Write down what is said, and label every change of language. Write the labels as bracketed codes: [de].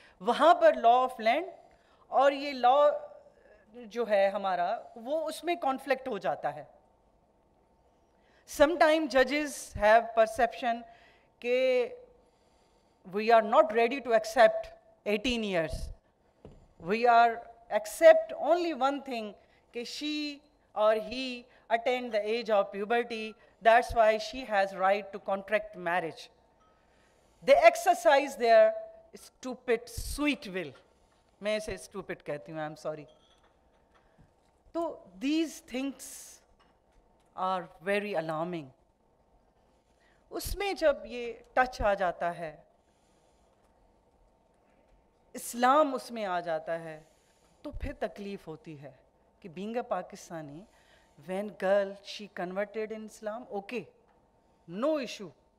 [ur] وہاں پر law of land اور یہ لا جو ہے ہمارا، وہ اس میں کانفلکٹ ہو جاتا ہے. [en] Some time ججز have perception کہ we are not ready to accept 18 years. We are accept only one thing کہ شی or he attained the age of puberty, that's why she has right to contract marriage. They exercise their stupid sweet will. [ur] میں اسے stupid کہتی ہوں, [en] I'm sorry. تو these things are very alarming. [ur] اس میں جب یہ touch آ جاتا ہے، اسلام اس میں آ جاتا ہے، تو پھر تکلیف ہوتی ہے کہ [en] being a Pakistani, when girl, she converted in Islam, okay, no issue.